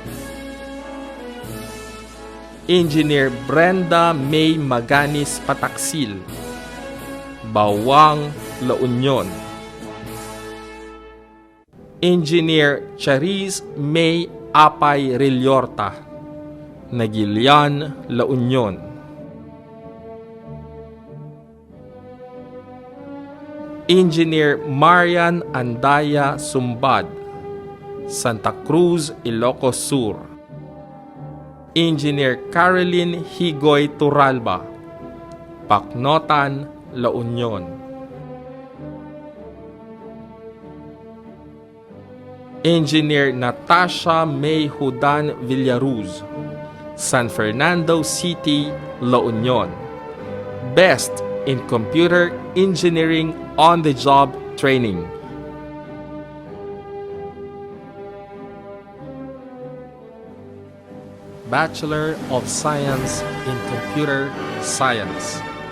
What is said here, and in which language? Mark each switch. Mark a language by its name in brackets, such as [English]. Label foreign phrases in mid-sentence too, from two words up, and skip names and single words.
[English] Engineer Brenda May Maganis Pataksil, Bawang, La Union. Engineer Charis May Apay Rilyorta, Nagilian, La Union. Engineer Marian Andaya Sumbad, Santa Cruz, Ilocos Sur. Engineer Caroline Higoy Turalba, Bacnotan, La Union. Engineer Natasha May Hudan Villaruz, San Fernando City, La Union. Best in Computer Engineering on-the-job training. Bachelor of Science in Computer Science.